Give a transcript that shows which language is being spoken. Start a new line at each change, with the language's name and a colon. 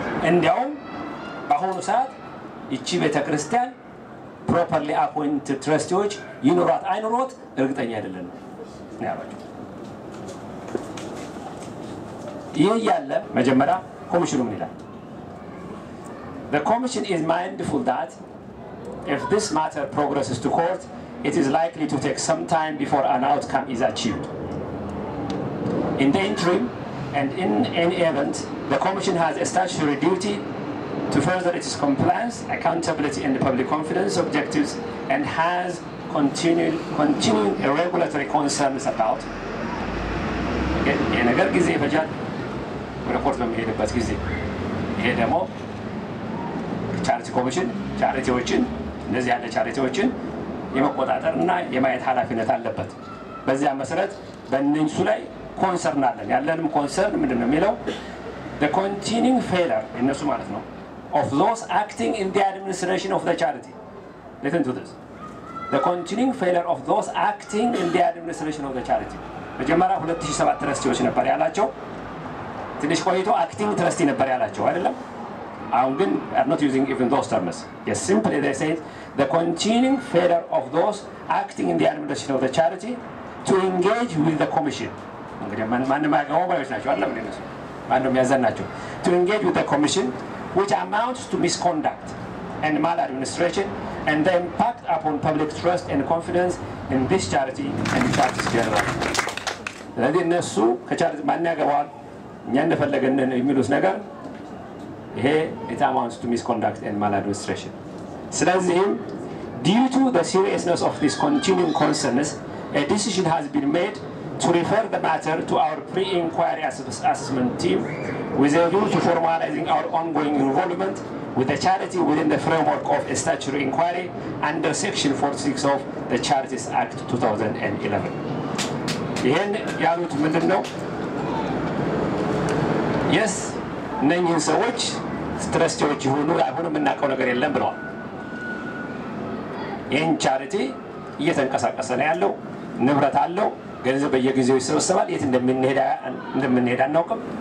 Amharic: እንዲያውም በአሁኑ ሰዓት እቺ ቤተክርስቲያን ፕሮፐርሊ አፖይንትድ ትረስቲዎች ይኖራት አይኖራት እርግጠኛ አይደለም ያላችሁ። ይሄ ያለ መጀመሪያ ኮሚሽኑ ምን ይላል?
English: The Commission is mindful that if this matter progresses to court, it is likely to take some time before an outcome is achieved. In the interim, and in any event, the Commission has a statutory duty to further its compliance, accountability, and public confidence objectives, and has continuing regulatory concerns about
Amharic: የነገር ጊዜ ይፈጃል። ወደ ኮርት በሚሄድበት ጊዜ ይሄ ደግሞ ቻሪቲ ኮሚሽን ቻሪቲዎችን እነዚህ ያለ ቻሪቲዎችን የመቆጣጠርና የማየት ኃላፊነት አለበት። በዚያ መሰረት በእነሱ ላይ ኮንሰርን አለን። ያለንም ኮንሰርን ምንድነው የሚለው?
English: the continuing failure
Amharic: እነሱ ማለት ነው
English: of those acting in the administration of the charity. Listen to this. The continuing failure of those acting in the administration of the charity.
Amharic: መጀመሪያ 2007 ትረስቲዎች ነበር ያላቸው። ትንሽ ቆይቶ
English: acting trustee
Amharic: ነበር ያላቸው አይደለም? አሁን ግን
English: are not using even those terms. Yes, simply they say the continuing failure of those acting in the administration of the charity to engage with the commission.
Amharic: እንግዲህ ማንም ያገባው ባዮች ናቸው አይደለም እንደነሱ ማንም ያዘናቸው
English: to engage with the commission which amounts to misconduct and maladministration and the impact upon public trust and confidence in this charity and charities generally.
Amharic: ስለዚህ እነሱ ከቻሪቲ ማን ያገባዋል እኛ እንደፈለገን የሚሉት ነገር ይሄ
English: it amounts to misconduct and maladministration.
Amharic: ስለዚህም
English: due to the seriousness of this continuing concerns, a decision has been made to refer the matter to our pre-inquiry assessment team with a view to formalizing our ongoing involvement with the charity within the framework of a statutory inquiry under Section 46 of the Charities Act 2011.
Amharic: ይሄን ያሉት ምንድነው? yes እነኚህ ሰዎች ትረስቲዎች ይሁኑ አይሁኑ የምናውቀው ነገር የለም ብለዋል። ይሄን ቻሪቲ እየተንቀሳቀሰ ነው ያለው ንብረት አለው ገንዘብ በየጊዜው ይሰበሰባል የት እንደምንሄድ አናውቅም።